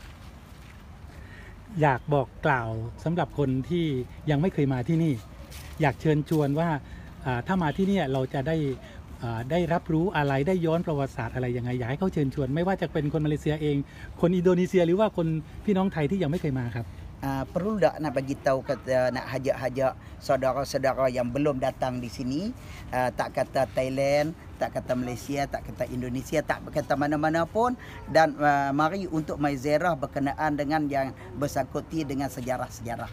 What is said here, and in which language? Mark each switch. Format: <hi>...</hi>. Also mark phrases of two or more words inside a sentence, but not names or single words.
<th>อยากบอกกล่าวสำหรับคนที่ยังไม่เคยมาที่นี่อยากเชิญชวนว่าถ้ามาที่นี่เราจะได้รับรู้อะไรได้ย้อนประวัติศาสตร์อะไรยังไงอยากให้เขาเชิญชวนไม่ว่าจะเป็นคนมาเลเซียเองคนอินโดนีเซียหรือว่าคนพี่น้องไทยที่ยังไม่เคยมาครับ</th> <ms>perlu tak nak bagi tahu kata nak hajak saudara-saudara yang belum datang di sini tak kata Thailand tak kata Malaysia tak kata Indonesia tak kata mana-mana pun dan mari untuk mai ziarah berkenaan dengan yang bersangkuti dengan sejarah-sejarah.</ms>